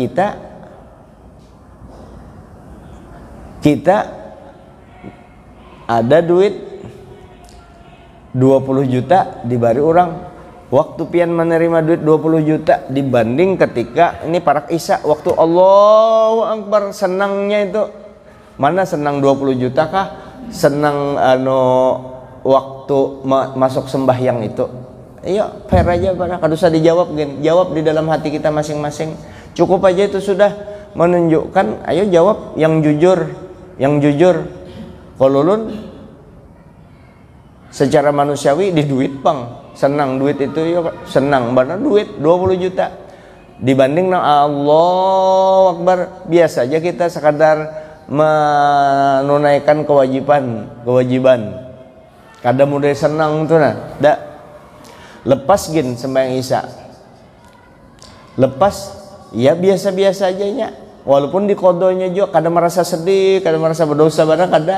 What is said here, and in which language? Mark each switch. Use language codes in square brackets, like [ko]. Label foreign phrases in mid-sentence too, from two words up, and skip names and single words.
[bjn] Kita ada duit 20 juta dibari orang, waktu pian menerima duit 20 juta dibanding ketika ini parak isya waktu [ar] Allahu Akbar, [bjn] senangnya itu mana senang 20 juta kah senang waktu masuk sembahyang itu. Iya, fair aja pada kada usah dijawab jawab di dalam hati kita masing-masing. Cukup aja itu sudah menunjukkan, ayo jawab yang jujur. Kalau ulun secara manusiawi di duit bang, senang duit itu ya, senang benar duit 20 juta dibanding [ar] Allahu Akbar [bjn] biasa aja kita sekadar menunaikan kewajiban. Kada mudah senang tuh lepas sembahyang isya, lepas ya biasa-biasa aja nya, walaupun di kodonya juga kada merasa sedih, kada merasa berdosa barang kada.